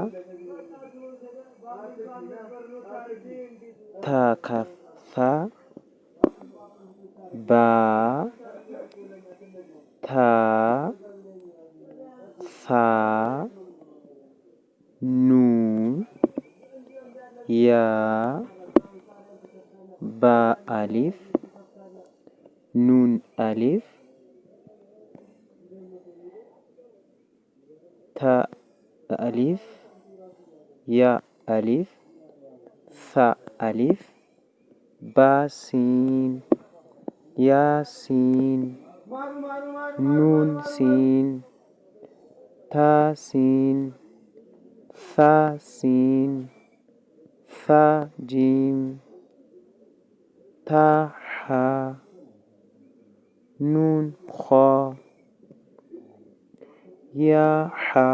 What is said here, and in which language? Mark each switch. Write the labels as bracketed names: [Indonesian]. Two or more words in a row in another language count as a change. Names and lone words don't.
[Arabic] تا كفتا با تا ثا نون يا با ألف نون ألف تا ألف يا ألف ثا ألف با سين يا سين نون سين تا سين ثا سين ثا جيم تا حا نون خا يا حا